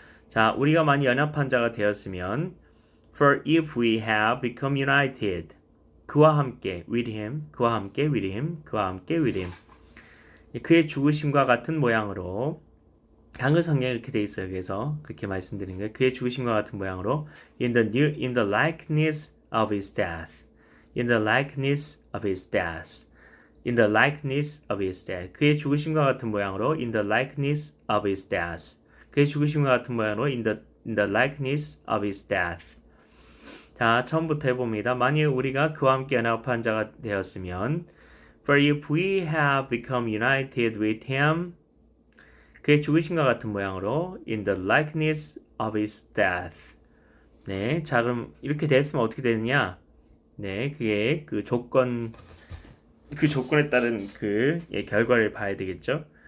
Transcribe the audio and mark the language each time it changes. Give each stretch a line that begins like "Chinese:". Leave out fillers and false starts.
Korean: 자, 우리가 많이 연합한 자가 되었으면
English: For if we have become united
Korean: 그와 함께
English: with him
Korean: 그와 함께 with him 그와 함께 with him 그의 죽으심과 같은 모양으로 한글 성경에 이렇게 돼 있어요. 그래서 그렇게 말씀드린 거예요. 그의 죽으심과 같은 모양으로
English: in the likeness of his death. In the likeness of his death. In the likeness of his death.
Korean: 그의 죽으심과 같은 모양으로
English: in the likeness of his death.
Korean: 그의 죽으심과 같은 모양으로
English: in the likeness of his death.
Korean: 자, 처음부터 해봅니다. 만일 우리가 그와 함께 연합한 자가 되었으면
English: For if we have become united with him
Korean: 그의 죽으심과 같은 모양으로
English: in the likeness of his death.
Korean: 네, 자 그럼 이렇게 됐으면 어떻게 되느냐? 네, 그의 그 조건에 따른 결과를 봐야 되겠죠.